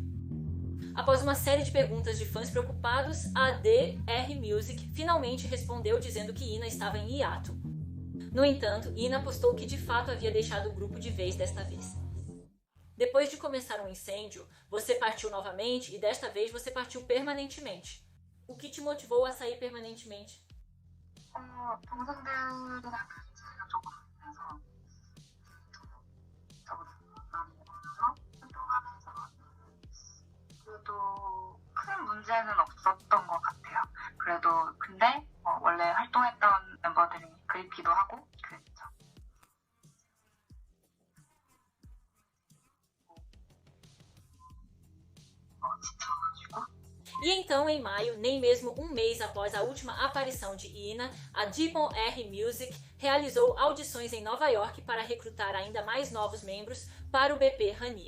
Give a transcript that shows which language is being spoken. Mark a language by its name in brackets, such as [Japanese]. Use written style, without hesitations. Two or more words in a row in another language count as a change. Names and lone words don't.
[Portuguese] Após uma série de perguntas de fãs preocupados, a DR Music finalmente respondeu dizendo que Ina estava em hiato. No entanto, Ina postou que de fato havia deixado o grupo de vez desta vez. Depois de começar um incêndio, você partiu novamente e desta vez você partiu permanentemente. O que te motivou a sair permanentemente? [Korean] 동생들이랑 차이가 조금 나서 저보다 많이 나눠서 활동하면서 그래도 큰 문제는 없었던 것 같아요. 그래도 근데 원래 활동했던 멤버들이 그립기도 하고 그랬죠. [Portuguese] E então, em maio, nem mesmo um mês após a última aparição de Ina, a Dipon R Music realizou audições em Nova York para recrutar ainda mais novos membros para o BP Hania.